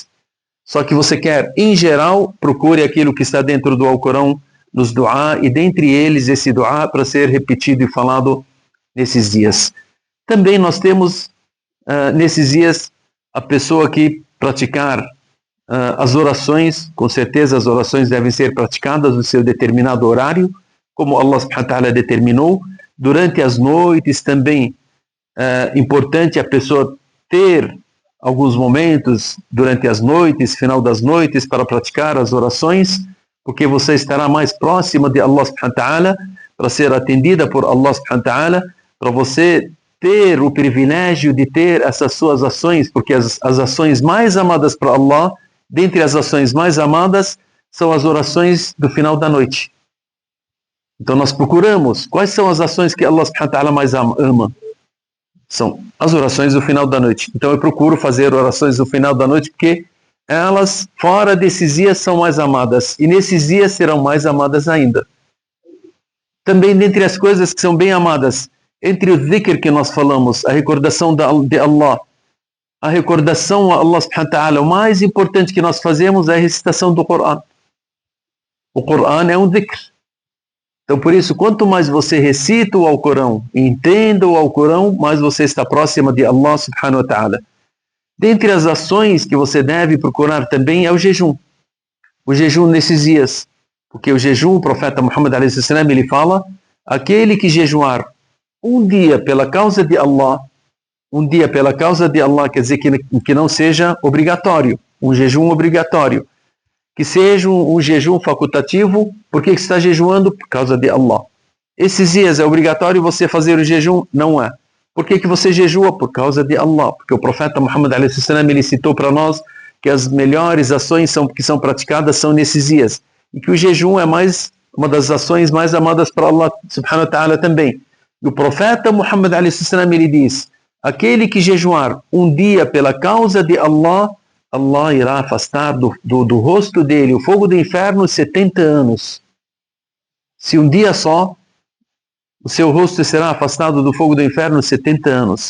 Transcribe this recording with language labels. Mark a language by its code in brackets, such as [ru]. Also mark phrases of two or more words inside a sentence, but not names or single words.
[pt] Só que você quer, em geral, procure aquilo que está dentro do Alcorão, nos duá, e dentre eles esse duá para ser repetido e falado nesses dias. Também nós temos, nesses dias, a pessoa que praticar as orações, com certeza as orações devem ser praticadas no seu determinado horário, como Allah [ar] سبحانه وتعالى [pt] determinou. Durante as noites também importante a pessoa ter alguns momentos durante as noites, final das noites, para praticar as orações, porque você estará mais próxima de Allah [ar] سبحانه وتعالى, [pt] para ser atendida por Allah [ar] سبحانه وتعالى, [pt] para você ter o privilégio de ter essas suas ações, porque as ações mais amadas para Allah, dentre as ações mais amadas, são as orações do final da noite. Então nós procuramos quais são as ações que Allah [ar] سبحانه وتعالى [pt] mais ama. São as orações do final da noite. Então eu procuro fazer orações do final da noite, porque elas, fora desses dias, são mais amadas. E nesses dias serão mais amadas ainda. Também dentre as coisas que são bem amadas, entre o dhikr que nós falamos, a recordação de Allah, a recordação a Allah [ar] سبحانه وتعالى, [pt] o mais importante que nós fazemos é a recitação do Coran. O Coran é um dhikr. Então, por isso, quanto mais você recita o Alcorão, entenda o Alcorão, mais você está próxima de Allah [ar] سبحانه وتعالى. [pt] Dentre as ações que você deve procurar também é o jejum. O jejum nesses dias. Porque o jejum, o profeta Muhammad a.s., ele fala, aquele que jejuar um dia pela causa de Allah, quer dizer que não seja obrigatório, um jejum obrigatório. Que seja um jejum facultativo, porque está jejuando por causa de Allah. Esses dias é obrigatório você fazer o jejum? Não é. Por que você jejua? Por causa de Allah. Porque o profeta Muhammad a.s. ele citou para nós que as melhores ações que são praticadas são nesses dias. E que o jejum é uma das ações mais amadas para Allah [ar] سبحانه وتعالى [pt] também. E o profeta Muhammad a.s. ele diz, aquele que jejuar um dia pela causa de Allah, Allah irá afastar do rosto dele o fogo do inferno 70 anos. Se um dia só, o seu rosto será afastado do fogo do inferno 70 anos.